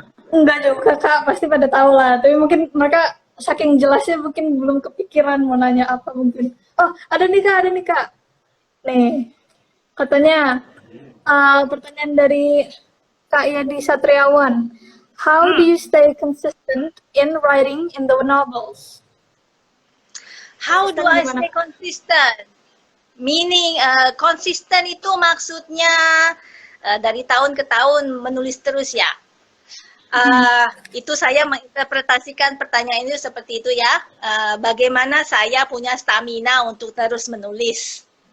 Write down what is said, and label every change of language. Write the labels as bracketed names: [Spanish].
[Indonesian] Enggak juga, Kak. Pasti pada tahu lah. Tapi mungkin mereka saking jelasnya mungkin belum kepikiran mau nanya apa mungkin. Oh, ada nih, Kak. Ada nih, Kak. Nih, katanya pertanyaan dari Kak Yadi Satriawan. [English] How do you stay consistent in writing in the novels? How do I stay consistent? [Indonesian] Meaning, konsisten itu maksudnya dari tahun ke tahun menulis terus ya. Itu saya menginterpretasikan pertanyaan itu seperti itu ya. Bagaimana saya punya stamina untuk terus menulis?